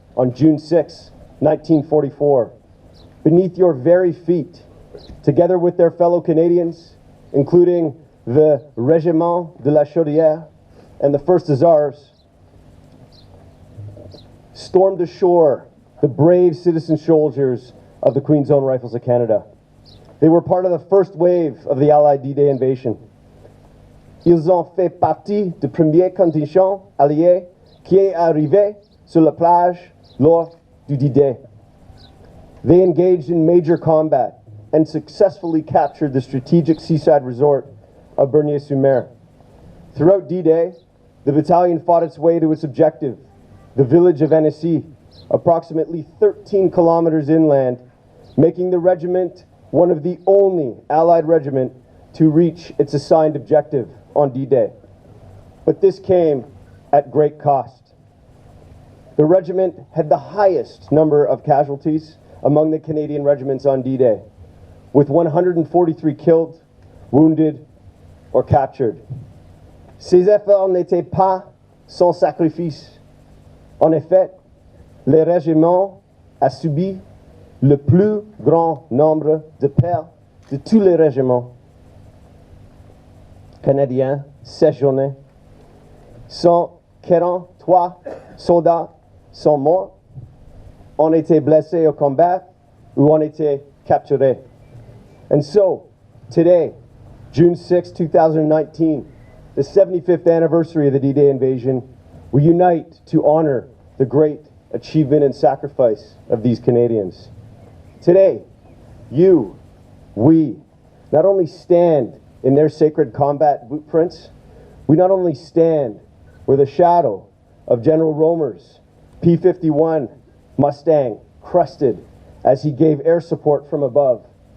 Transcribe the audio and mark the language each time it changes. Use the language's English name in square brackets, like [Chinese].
[English] on June 6, 1944, beneath your very feet, together with their fellow Canadians, including the Régiment de la Chaudière and the 1st Hussars, stormed ashore the brave citizen soldiers of the Queen's Own Rifles of Canada. They were part of the first wave of the Allied D-Day invasion. [French] Ils ont fait partie du premier contingent allié qui est arrivé sur la plage lors du D-Day. [English] They engaged in major combat and successfully captured the strategic seaside resort of Bernieres-sur-Mer. Throughout D-Day, the battalion fought its way to its objective, the village of Annecy, approximately 13 kilometers inland, making the regiment one of the only Allied regiment to reach its assigned objective on D-Day. But this came at great cost. The regiment had the highest number of casualties among the Canadian regiments on D-Day, with 143 killed, wounded, or captured. [French] Ces efforts n'étaient pas sans sacrifice. En effet, le régiment a subi le plus grand nombre de pertes de tous les régiments canadiens cette journée. 143 soldats sont morts, ont été blessés au combat, ou ont été capturés. [English] And so, today, June 6, 2019, the 75th anniversary of the D-Day invasion, we unite to honor the great achievement and sacrifice of these Canadians. Today, you, we, not only stand in their sacred combat footprints, we not only stand where the shadow of General Romer's P-51 Mustang crusted as he gave air support from above.